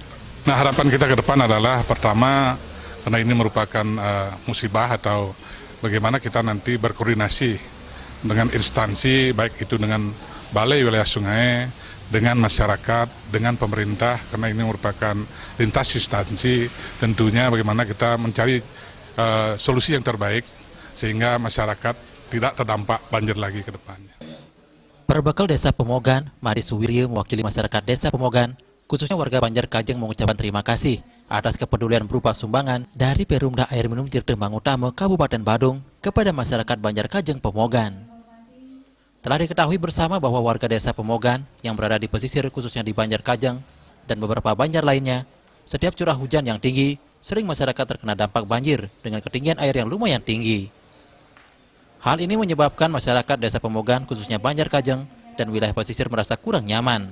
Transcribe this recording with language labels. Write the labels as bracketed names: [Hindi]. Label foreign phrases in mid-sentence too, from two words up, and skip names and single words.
[Indonesian] Nah, harapan kita ke depan adalah pertama, karena ini merupakan musibah atau bagaimana kita nanti berkoordinasi dengan instansi, baik itu dengan Balai Wilayah Sungai, dengan masyarakat, dengan pemerintah, karena ini merupakan lintas instansi, tentunya bagaimana kita mencari solusi yang terbaik sehingga masyarakat tidak terdampak banjir lagi ke depannya. Berbekal Desa Pemogan, Mari Suwiryo mewakili masyarakat Desa Pemogan, khususnya warga Banjar Kajeng mengucapkan terima kasih atas kepedulian berupa sumbangan dari Perumda Air Minum Tirta Mangutama Kabupaten Badung kepada masyarakat Banjar Kajeng Pemogan. Telah diketahui bersama bahwa warga Desa Pemogan yang berada di pesisir khususnya di Banjar Kajeng dan beberapa banjar lainnya, setiap curah hujan yang tinggi, sering masyarakat terkena dampak banjir dengan ketinggian air yang lumayan tinggi. Hal ini menyebabkan masyarakat Desa Pemogan khususnya Banjar Kajeng dan wilayah pesisir merasa kurang nyaman.